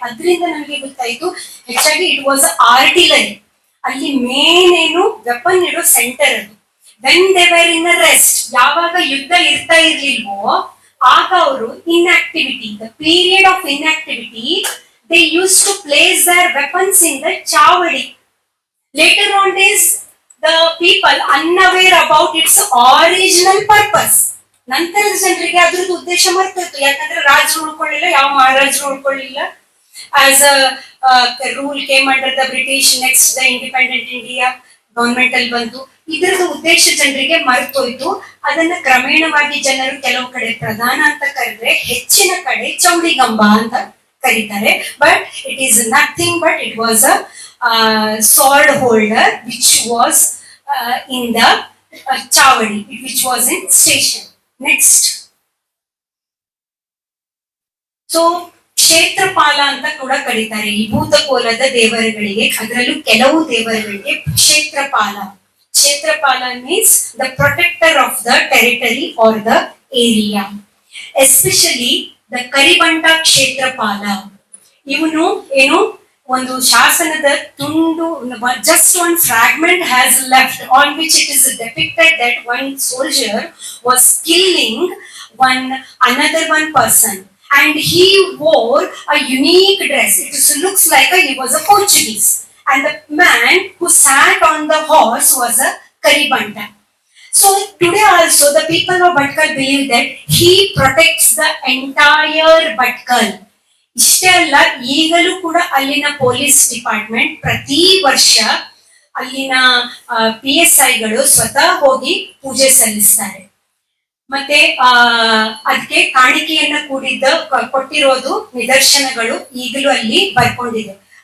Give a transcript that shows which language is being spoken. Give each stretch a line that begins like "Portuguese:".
Kannada: ಅದರಿಂದ ನಮಗೆ ಗೊತ್ತಾಯ್ತು ಹೆಚ್ಚಾಗಿ
English: It was artillery.
Kannada: ಅಲ್ಲಿ ಮೇನ್ ಏನು ವೆಪನ್ ಇಡೋ ಸೆಂಟರ್ ಅದು.
English: when they were in rest,
Kannada: ಯಾವಾಗ ಯುದ್ಧ ಇರ್ತಾ ಇರ್ಲಿಲ್ವೋ ಆಗ ಅವರು
English: Inactivity, the period of inactivity, they use to place their weapons in the chavadi. Later on days, the people unaware about its original purpose.
Kannada: ನಂತರದ ಜನರಿಗೆ ಅದ್ರದ್ದು ಉದ್ದೇಶ ಮರ್ತೋಯ್ತು. ಯಾಕಂದ್ರೆ ರಾಜರು ಉಳ್ಕೊಳ್ಳಿಲ್ಲ, ಯಾವ ಮಹಾರಾಜರು ಉಳ್ಕೊಳ್ಳಿಲ್ಲ.
English: as a rule came under the British, next the independent India government
Kannada: ಅಲ್ಲಿ ಬಂತು. ಇದರದ ಉದ್ದೇಶ ಜನರಿಗೆ ಮರ್ತೋಯ್ತು. ಅದನ್ನ ಕ್ರಮೇಣವಾಗಿ ಜನರು ಕೆಲವು ಕಡೆ ಪ್ರಧಾನ ಅಂತ ಕರೆದ್ರೆ, ಹೆಚ್ಚಿನ ಕಡೆ ಚೌಡಿಗಂಬ ಅಂತ ಕರೀತಾರೆ.
English: But it is nothing but it was a sword holder which was in the chavadi, which was in station. Next.
Kannada: So ಕ್ಷೇತ್ರಪಾಲ ಅಂತ ಕೂಡ ಕರೀತಾರೆ ಈ ಭೂತಕೋಲದ ದೇವರುಗಳಿಗೆ. ಅದರಲ್ಲೂ ಕೆಲವು ದೇವರುಗಳಿಗೆ ಕ್ಷೇತ್ರಪಾಲ.
English: Kshetrapala means the protector of the territory or the area.
Kannada: Especially the ಕರಿಬಂಟ ಕ್ಷೇತ್ರಪಾಲ. ಇವನು ಏನು ಒಂದು ಶಾಸನದ ತುಂಡು,
English: just one fragment has left on which it is depicted that one soldier was killing another one person, and he wore a unique dress. Looks like he was a Portuguese, and the man who sat on the horse was a Karibanta. So today also the people of Bhatkal believe that he protects the entire Bhatkal.
Kannada: ಇಷ್ಟೇ ಅಲ್ಲ, ಈಗಲೂ ಕೂಡ ಅಲ್ಲಿನ police department ಪ್ರತಿ ವರ್ಷ ಅಲ್ಲಿನ PSIಗಳು ಸ್ವತಃ ಹೋಗಿ ಪೂಜೆ ಸಲ್ಲಿಸ್ತಾರೆ. ಮತ್ತೆ ಅದಕ್ಕೆ ಕಾಣಿಕೆಯನ್ನ ಕೊಟ್ಟಿರೋದು ನಿದರ್ಶನಗಳು ಈಗಲೂ ಅಲ್ಲಿ ಬರ್ಕೊಂಡಿದೆ.